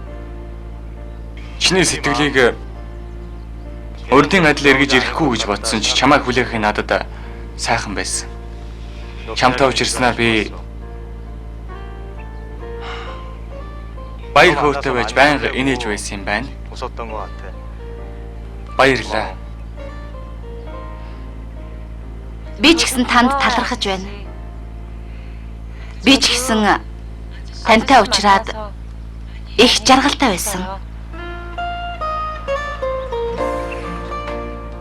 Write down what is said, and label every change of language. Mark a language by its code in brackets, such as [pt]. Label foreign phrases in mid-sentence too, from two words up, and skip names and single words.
[mn] Чиний сэтгэлийг урдын адил эргэж ирэхгүй гэж бодсон ч чамайг хүлээх нь надад сайхан байсан. Чамтай уулзсанаар би баяр хөөртэй байж байнга инээж байсан юм байна. [ko] 웃었던 것 같아. [mn] Баярлалаа. Би ч гэсэн танд талархаж байна. Би ч гэсэн тантай уулзраад их жаргалтай байсан.